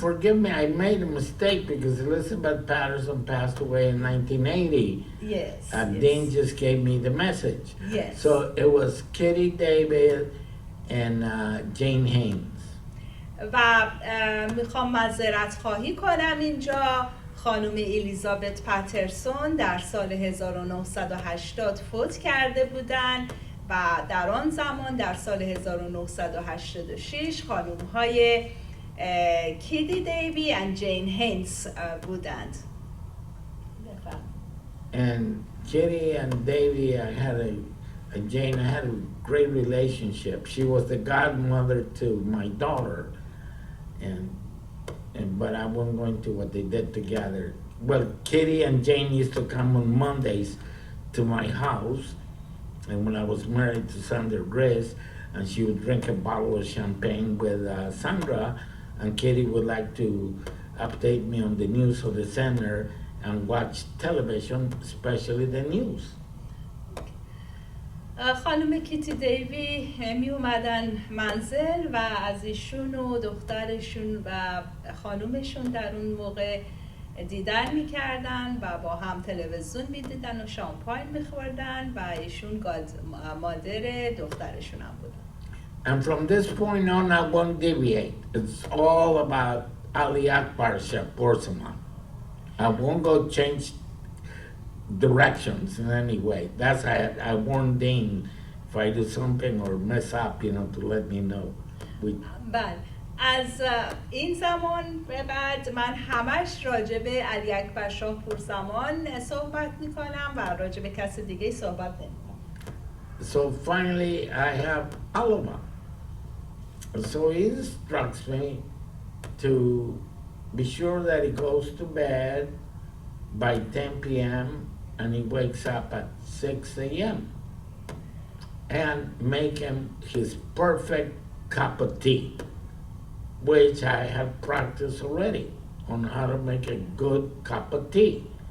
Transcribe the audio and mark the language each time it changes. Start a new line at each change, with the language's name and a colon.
English: And forgive me, I made a mistake because Elizabeth Patterson passed away in 1980. Yes. And Dean just gave me the message. Yes. So it was Kitty David and Jane Haynes.
Persian: و میخوام معذرت خواهی کنم اینجا خانم الیزابت پترسون در سال 1980 فوت کرده بودن و در آن زمان در سال 1986 خانم های کیدی دیوی و جین هینز بودند.
English: And Kitty and Davy, I had and Jane, I had a great relationship. She was the godmother to my daughter, and but I won't go into what they did together. Well, Kitty and Jane used to come on Mondays to my house, and when I was married to Sandra Grace, and she would drink a bottle of champagne with Sandra, and Kitty would like to update me on the news of the center and watch television, especially the news.
Persian: خانم کیتی دیوی می اومدن منزل و از ایشون و دخترشون و خانومشون در اون موقع دیدن میکردن و با هم تلویزیون میدیدن و شامپاین میخوردن و ایشون مادر دخترشون هم بودن.
English: And from this point on, I won't deviate. It's all about Ali Akbar Shah Porcelain. I won't go change directions in any way. That's I warned Dean if I do something or mess up, to let me know.
Persian: بله. از این زمان به بعد من همش راجع به علی اکبر شاه پورزمان صحبت میکنم و راجع به کس دیگه صحبت نمیکنم.
English: So finally I have Alaba. So he instructs me to be sure that he goes to bed by 10 p.m. and he wakes up at 6 a.m. and make him his perfect cup of tea, which I have practiced already on how to make a good cup of tea.